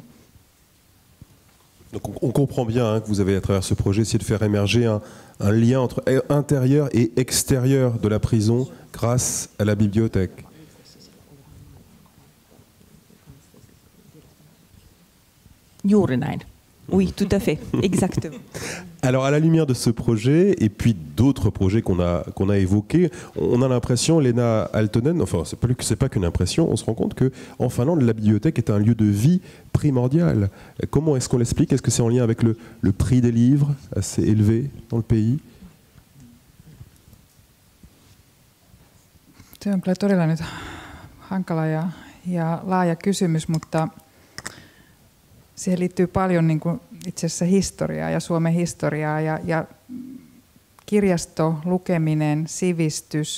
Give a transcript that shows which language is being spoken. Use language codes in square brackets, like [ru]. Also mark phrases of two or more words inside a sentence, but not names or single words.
[fr] Donc on comprend bien que vous avez à travers ce projet essayé de faire émerger un lien entre intérieur et extérieur de la prison grâce à la bibliothèque. [fi] Juuri näin. [fr] Oui, tout à fait, exactement. Alors à la lumière de ce projet et puis d'autres projets qu'on a évoqués, on a l'impression, Lena Aaltonen, enfin c'est pas qu'une impression, on se rend compte qu'en Finlande, la bibliothèque est un lieu de vie primordial. Comment est-ce qu'on l'explique? Est-ce que c'est en lien avec le prix des livres assez élevé dans le pays? [fi] Se on kyllä todella nyt hankala ja laaja kysymys, mutta siihen liittyy paljon niin kuin itse asiassa historiaa ja Suomen historiaa ja kirjasto, lukeminen, sivistys.